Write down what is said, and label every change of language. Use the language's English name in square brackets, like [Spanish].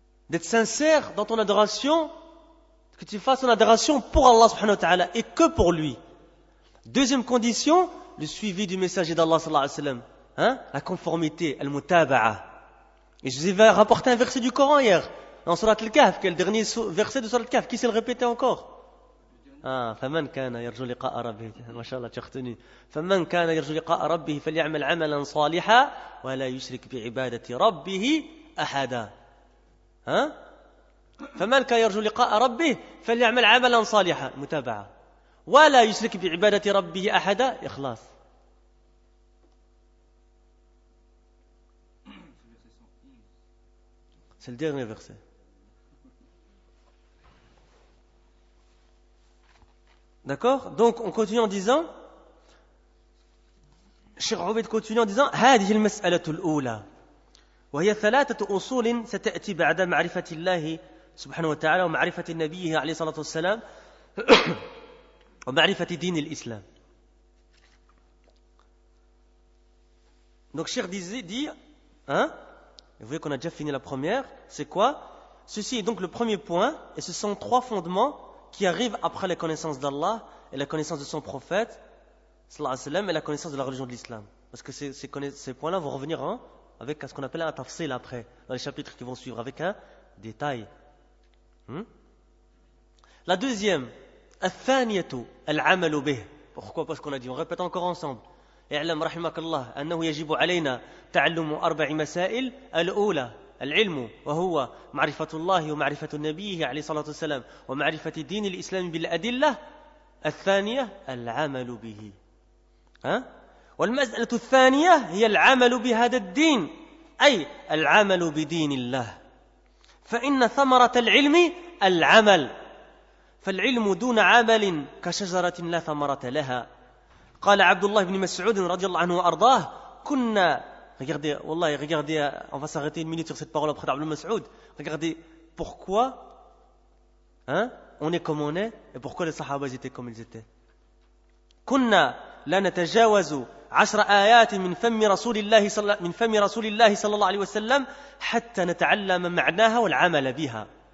[French] D'être sincère dans ton adoration, que tu fasses ton adoration pour Allah subhanahu wa ta'ala et que pour lui. Deuxième condition, le suivi du messager d'Allah sallallahu alayhi wa sallam, la conformité, al-mutaba'a. Et je vous ai rapporté un verset du Coran hier, dans Surat al-Kahf, qui est le dernier verset de Surat al-Kahf. Qui sait le répéter encore? [Arabic] فمن كان يرجو لقاء ربه ما شاء الله تختني فمن كان يرجو لقاء ربه فليعمل عملا صالحا ولا يشرك بعبادة ربه أحدا. فمن كان يرجو لقاء ربه فليعمل عملا صالحا متابعة ولا يشرك بعبادة ربه أحدا إخلاص. [French] C'est le dernier verset. D'accord? Donc on continue en disant, [Arabic] Cheikh Obeid continue en disant هذه المسألة الأولى وهي 3 أصول ستأتي بعد معرفة الله سبحانه وتعالى ومعرفة نبيه عليه الصلاة والسلام ومعرفة دين الإسلام. [French] Donc Cheikh dit, hein, vous voyez qu'on a déjà fini la première, c'est quoi? Ceci est donc le premier point, et ce sont 3 fondements qui arrivent après la connaissance d'Allah et la connaissance de son prophète, sallallahu alayhi wa sallam, et la connaissance de la religion de l'islam. Parce que ces points-là vont revenir avec ce qu'on appelle un tafsil après, dans les chapitres qui vont suivre, avec un détail. La deuxième, [Arabic] al-thaniyatu, al-amalu bih. [French] Pourquoi? Parce qu'on a dit, on répète encore ensemble. [Arabic] اعلم رحمك الله أنه يجب علينا تعلم 4 مسائل. الأولى العلم وهو معرفة الله ومعرفة نبيه عليه الصلاة والسلام ومعرفة دين الإسلام بالأدلة. الثانية العمل به. والمسألة الثانية هي العمل بهذا الدين، أي العمل بدين الله. فإن ثمرة العلم العمل، فالعلم دون عمل كشجرة لا ثمرة لها. قال عبد الله بن مسعود رضي الله عنه وأرضاه كنا [French] regardez on va s'arrêter une minute sur cette parole auprès d'Abdullah Mas'oud. Regardez pourquoi on est comme on est et pourquoi les sahaba étaient comme ils étaient. [Arabic] كنا لا نتجاوز 10 آيات من فم رسول الله صلى الله عليه وسلم حتى نتعلم معناها والعمل بها.